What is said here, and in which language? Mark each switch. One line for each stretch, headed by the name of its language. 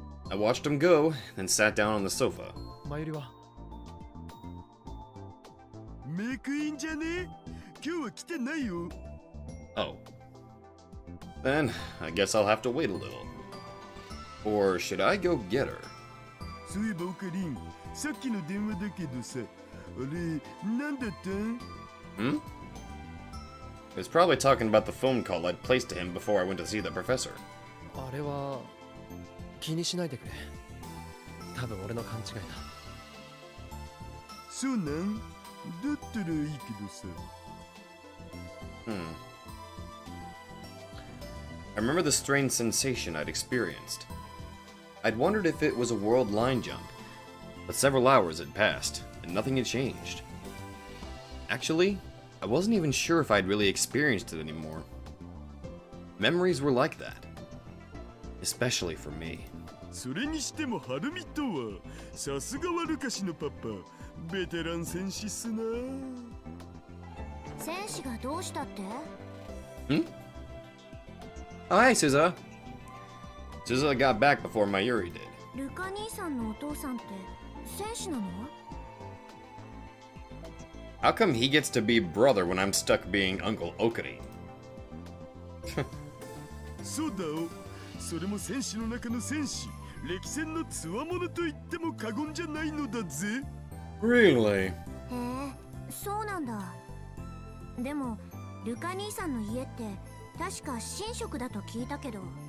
English: I watched him go, then sat down on the sofa.
Japanese: マユリは？メイクインじゃね？今日は来てないよ。
English: Oh. Then, I guess I'll have to wait a little. Or should I go get her?
Japanese: そういえばオカリン、さっきの電話だけどさ、あれ、なんだったん？
English: Hmm? He was probably talking about the phone call I'd placed to him before I went to see the professor.
Japanese: あれは気にしないでくれ。多分俺の勘違いだ。そうなん？だったらいいけどさ。
English: I remember the strange sensation I'd experienced. I'd wondered if it was a world line jump, but several hours had passed, and nothing had changed. Actually, I wasn't even sure if I'd really experienced it anymore. Memories were like that. Especially for me.
Japanese: それにしても晴海とは、さすがはルカシのパパ、ベテラン戦士っすな。戦士がどうしたって？
English: Oh, hey, Suzuha. Suzuha got back before Mayuri did.
Japanese: ルカ兄さんのお父さんって戦士なの？
English: How come he gets to be brother when I'm stuck being Uncle Okari?
Japanese: そうだお。それも戦士の中の戦士、歴戦の強者と言っても過言じゃないのだぜ。
English: Really?
Japanese: へえ、そうなんだ。でもルカ兄さんの家って確か神職だと聞いたけど。